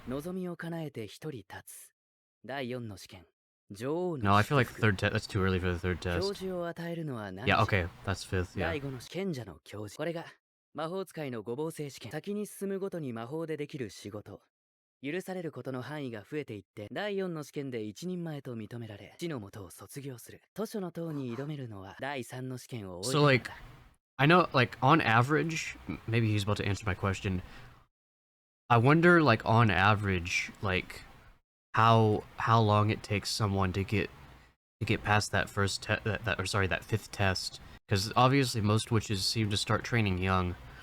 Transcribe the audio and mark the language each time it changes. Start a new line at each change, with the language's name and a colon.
Japanese: 望みを叶えて一人立つ。第四の試験。
English: No, I feel like third test. That's too early for the third test. Yeah, okay, that's fifth. Yeah.
Japanese: 第五の賢者の教授。これが魔法使いの五芒星試験。先に進むごとに魔法でできる仕事。許されることの範囲が増えていって、第四の試験で一人前と認められ、地の元を卒業する。図書の塔に挑めるのは第三の試験を終え
English: So like, I know like on average, maybe he's about to answer my question. I wonder like on average, like how long it takes someone to get past that first that fifth test, because obviously most witches seem to start training young,